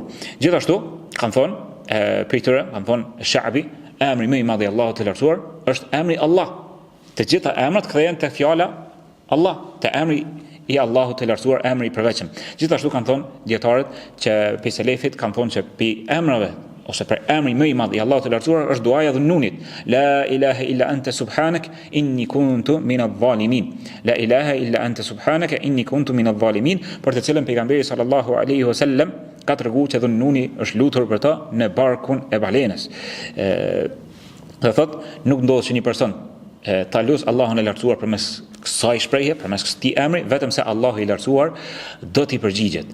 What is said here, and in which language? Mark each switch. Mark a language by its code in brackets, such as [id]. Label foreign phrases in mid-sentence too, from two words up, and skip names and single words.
[sq] Gjithashtu kanë thonë prej tyre, kanë thonë Sha'bi, emri më i madh i Allahut të lartësuar është emri Allah. Të gjitha emrat kthehen tek fjala Allah, te emri i Allahut të lartësuar, emri i përveçëm. Gjithashtu kanë thonë dietarët që pe selefit kanë thonë që pe emrave ose për emri më i madh i Allahut të lartësuar është duaja dhunnunit. [ar] لا إله إلا أنت سبحانك إني كنت من الظالمين. لا إله إلا أنت سبحانك إني كنت من الظالمين, [sq] për të cilën pejgamberi [ar] صلى الله عليه وسلم [sq] ka treguar që dhunnuni është lutur për ta në barkun e balenës. Dhe thot, nuk ndodh që një person ta lut Allahun e lartësuar përmes kësaj shprehje, përmes këtij emri, vetëm se Allahu i lartësuar do t'i përgjigjet.